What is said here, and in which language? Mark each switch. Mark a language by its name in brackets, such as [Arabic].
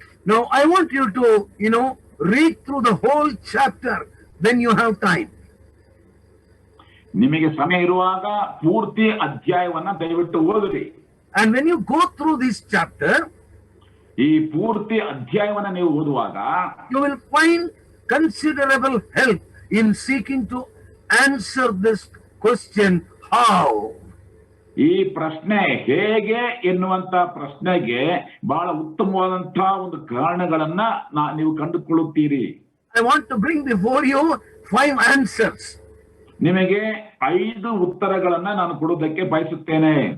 [English] Now I want you to, read through the whole chapter when you have time. [Kannada] ನಿಮಗೆ ಸಮಯ ಇರುವಾಗ ಪೂರ್ತಿ ಅಧ್ಯಾಯವನ್ನ ದಯವಿಟ್ಟು ಓದಿರಿ. [English] And when you go through this chapter, [Kannada] ಈ ಪೂರ್ತಿ ಅಧ್ಯಾಯವನ್ನ ನೀವು ಓದುವಾಗ [English] you will find considerable help in seeking to answer this question, how? [Kannada] ಈ ಪ್ರಶ್ನೆ ಹೇಗೆ ಎನ್ನುವಂತ ಪ್ರಶ್ನೆಗೆ ಬಹಳ ಉತ್ತಮವಾದಂತಹ ಒಂದು ಕಾರಣಗಳನ್ನ ನೀವು ಕಂಡುಕೊಳ್ಳುತ್ತೀರಿ. [English] I want to bring before you 5 answers. [Kannada] ನಿಮಗೆ 5 ಉತ್ತರಗಳನ್ನ ನಾನು ಕೊಡುವುದಕ್ಕೆ ಬಯಸುತ್ತೇನೆ.